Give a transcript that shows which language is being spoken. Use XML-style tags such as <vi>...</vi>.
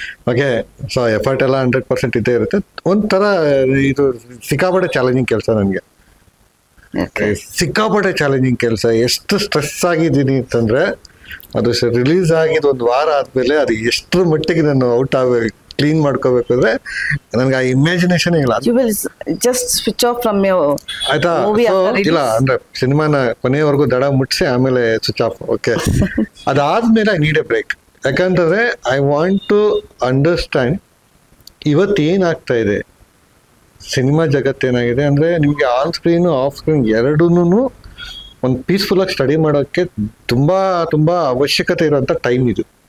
<kn>Okay, so effort ಎಲ್ಲ 100% ಇದ್ದೇ ಇರುತ್ತೆ. ಒಂಥರ ಇದು ಸಿಕ್ಕಾಪಟ್ಟೆ ಚಾಲೆಂಜಿಂಗ್ ಕೆಲಸ ನನಗೆ, ಸಿಕ್ಕಾಪಟ್ಟೆ ಚಾಲೆಂಜಿಂಗ್ ಕೆಲಸ. ಎಷ್ಟು ಸ್ಟ್ರೆಸ್ ಆಗಿದ್ದೀನಿ ಅಂತಂದ್ರೆ ಅದು ರಿಲೀಸ್ ಆಗಿದ್ದು 1 ವಾರ ಆದ್ಮೇಲೆ ಅದು ಎಷ್ಟರ ಮಟ್ಟಿಗೆ ನಾನು ಔಟ್ ಆಗಬೇಕು, ಕ್ಲೀನ್ ಮಾಡ್ಕೋಬೇಕು ಅಂದ್ರೆ ನನಗೆ ಆ ಇಮ್ಯಾಜಿನೇಷನ್ ಇಲ್ಲ.</kn> <en>You will just switch off from your</en> <kn>ಆಯ್ತಾ?</kn> <en>movie after release.</en> <kn>ಇಲ್ಲ ಅಂದ್ರೆ ಸಿನಿಮಾನ ಕೊನೆಯವರೆಗೂ ದಡ ಮುಟ್ಟಿಸಿ ಆಮೇಲೆ ಸ್ವಿಚ್ ಆಫ್. ಓಕೆ, ಅದಾದ್ಮೇಲೆ</kn> <en>I need a break.</en> <kn>ಯಾಕಂತಂದ್ರೆ</kn> <en>I want to understand</en> <kn>ಇವತ್ತೇನಾಗ್ತಾ ಇದೆ ಸಿನಿಮಾ ಜಗತ್ತೇನಾಗಿದೆ ಅಂದ್ರೆ ನಿಮ್ಗೆ ಆನ್ ಸ್ಕ್ರೀನ್ ಆಫ್ ಸ್ಕ್ರೀನ್ ಎರಡೂನು ಒಂದು ಪೀಸ್ಫುಲ್ ಆಗಿ ಸ್ಟಡಿ ಮಾಡೋಕ್ಕೆ ತುಂಬಾ ತುಂಬಾ ಅವಶ್ಯಕತೆ ಇರೋಂಥ ಟೈಮ್ ಇದು.</kn>